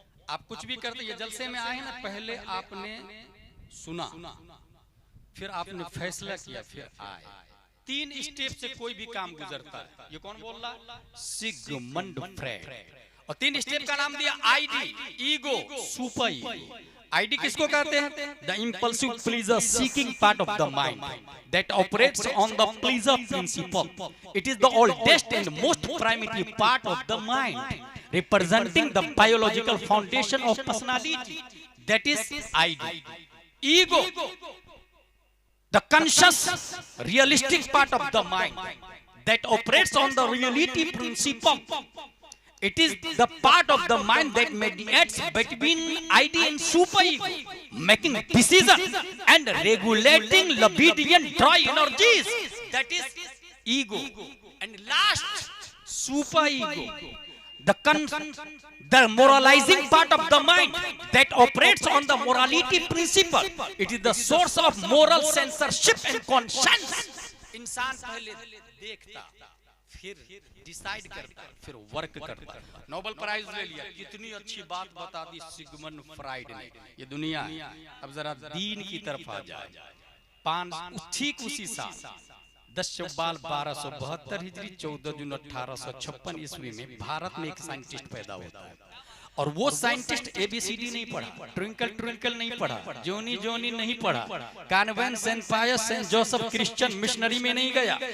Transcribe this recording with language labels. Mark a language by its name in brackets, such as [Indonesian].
[Hindi] आप कुछ भी करते ये जलसे में आए ना पहले आपने सुना फिर आपने फैसला किया फिर आए 3 स्टेप से कोई भी काम गुजरता है। ये कौन बोल रहा सिगमंड फ्रायड और 3 स्टेप का नाम दिया ID ego super ego. ID किसको कहते हैं [English] The impulsive pleasure seeking part of the mind that operates on the pleasure principle. It is the oldest and most primitive part of the mind, representing the biological foundation of personality. That is ID. Ego, the conscious, realistic part of the mind that operates on the reality principle. It is the part of the mind that mediates between ID and superego, making decisions and regulating libido and dry energies. That is ego. And last, superego, the moralizing part of the mind that operates on the morality principle. It is the source of moral censorship and conscience. [Hindi] इंसान पहले देखता फिर decide करता फिर work करता। Nobel prize ले लिया कितनी अच्छी बात बता दी सिगमंड फ्रायड ने। ये दुनिया अब जरा दीन की तरफ आ जाए। ठीक उसी साल 10 शव्वाल 1272 हिजरी 14 जून 1856 ईस्वी में भारत में एक साइंटिस्ट पैदा होता है और वो साइंटिस्ट ABCD नहीं पढ़ा ट्विंकल ट्विंकल नहीं पढ़ा जोनी जोनी नहीं पढ़ा कॉन्वेंट सेंट पायस सेंट जोसेफ क्रिश्चियन मिशनरी में नहीं गया।